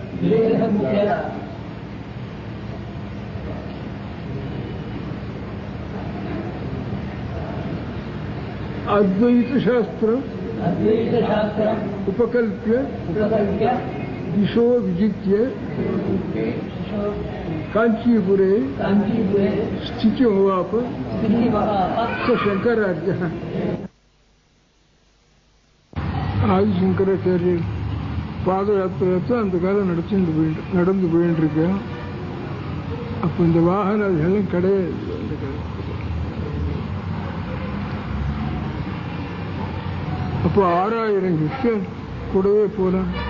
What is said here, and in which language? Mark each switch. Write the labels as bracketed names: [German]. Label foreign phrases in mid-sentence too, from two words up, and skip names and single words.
[Sanskrit] अद्वैतशास्त्रम् उपकल्प्य दिशो विजित्य कांचीपुरे स्थितिमवाप स शंकराचार्यः [Tamil] ஆதிசங்கராச்சாரியர் பாத யாத்திரை அந்த காலம் நடந்து போயிட்டு இருக்கேன். அப்போ இந்த வாகனம் அதெல்லாம் கிடையாது. அந்த காலம் அப்போ 6000 கிறிஸ்டியன் கூடவே போலாம்.